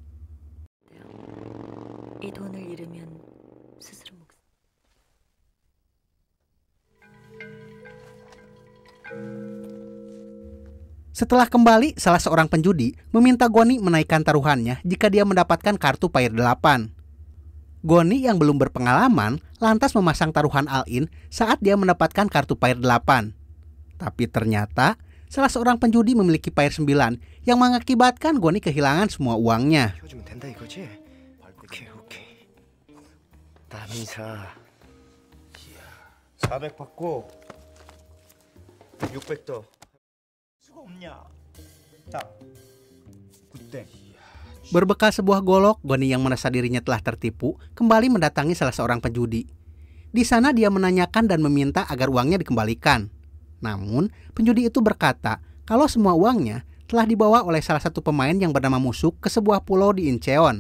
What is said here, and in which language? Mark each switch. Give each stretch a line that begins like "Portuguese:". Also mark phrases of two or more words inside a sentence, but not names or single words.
Indonesian: Setelah kembali, salah seorang penjudi meminta Goni menaikkan taruhannya jika dia mendapatkan kartu Pair 8. Goni yang belum berpengalaman lantas memasang taruhan all-in saat dia mendapatkan kartu Pair 8. Tapi ternyata salah seorang penjudi memiliki Pair 9 yang mengakibatkan Goni kehilangan semua uangnya.
Korean: 오케이. 다음 인사. 400 받고 600 더.
Indonesian: Berbekal sebuah golok, Goni yang merasa dirinya telah tertipu kembali mendatangi salah seorang penjudi. Di sana dia menanyakan dan meminta agar uangnya dikembalikan. Namun, penjudi itu berkata kalau semua uangnya telah dibawa oleh salah satu pemain yang bernama Musuk ke sebuah pulau di Incheon.